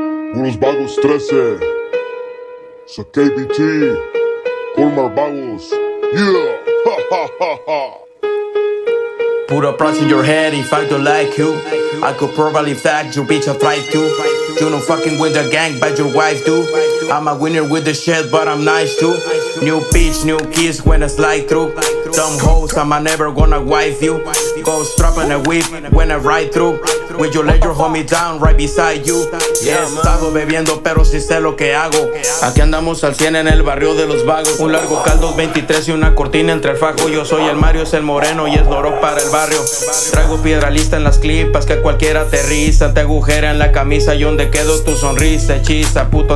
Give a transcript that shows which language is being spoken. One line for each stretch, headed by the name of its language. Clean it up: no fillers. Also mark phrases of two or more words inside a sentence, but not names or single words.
English: Puros Vagos 13, so KBT, Colmar Vagos, yeah, ha ha ha ha. Put a price in your head if I don't like you. I could probably fact your bitch, I try to. You don't fucking with the gang, but your wife do. I'm a winner with the shit, but I'm nice too. New bitch, new kiss when I slide through. Dumb hoes, I'm never gonna wife you. Go strapping a whip when I ride through. Will you let your homie down right beside you? Yeah,
Spanish: estado bebiendo, pero sí sé lo que hago. Aquí andamos al 100 en el barrio de los vagos. Un largo caldo 23 y una cortina entre el fajo. Yo soy el Mario, es el moreno y es Loro para el barrio. Traigo piedra lista en las clipas que cualquiera aterriza. Te agujera en la camisa y donde quedó tu sonrisa.